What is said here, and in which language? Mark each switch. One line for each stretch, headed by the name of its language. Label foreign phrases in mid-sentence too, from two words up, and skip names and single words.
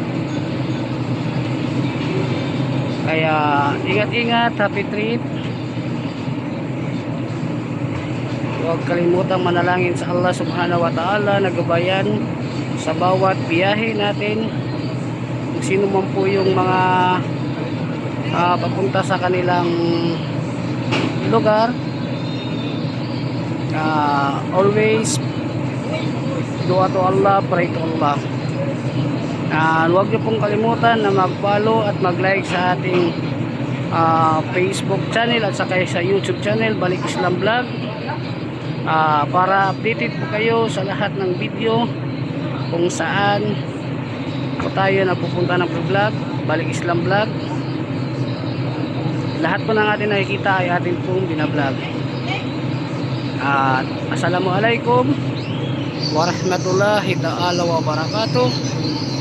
Filipino: Kaya ingat-ingat,
English: happy trip.
Filipino: Huwag kalimutang manalangin sa Allah
Arabic: سبحانه وتعالى
Filipino: na gabayan sa bawat biyahe natin. Kung sino man po yung mga papunta sa kanilang lugar,
English: always dua to Allah, pray to Allah.
Filipino: Huwag niyo pong kalimutan na mag-follow at mag-like sa ating Facebook channel at saka sa YouTube channel Balik Islam Vlog, para updated po kayo sa lahat ng video kung saan po tayo napupunta ng vlog, Balik Islam Vlog. Lahat po ng ating nakikita ay atin pong binablog.
Arabic: السلام عليكم ورحمة الله تعالى وبركاته.